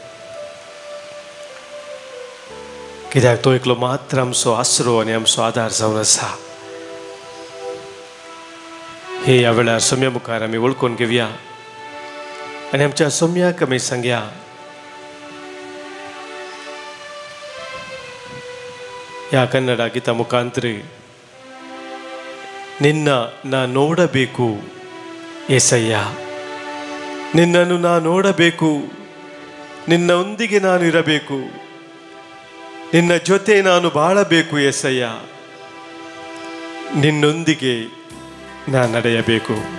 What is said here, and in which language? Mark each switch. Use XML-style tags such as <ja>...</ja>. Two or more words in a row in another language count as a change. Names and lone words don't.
<kok>कित्याक तो एकलो मात्र आमचो आसरो आनी आमचो आदार जावन आसा. हे ह्या वेळार सोम्या मुखार आमी वळखून घेवया आनी आमच्या सोम्याक आमी सांगया ह्या कन्नಡ गीता मुखांतर</kok> <kn>ನಿನ್ನ ನಾ ನೋಡಬೇಕು ಏಸಯ್ಯ. ನಿನ್ನನ್ನು ನಾ ನೋಡಬೇಕು. ನಿನ್ನೊಂದಿಗೆ ನಾನು ಇರಬೇಕು. ನಿನ್ನ ಜೊತೆ ನಾನು ಬಾಳಬೇಕು ಏಸಯ್ಯ. ನಿನ್ನೊಂದಿಗೆ ನಾನು ನಡೆಯಬೇಕು.</kn>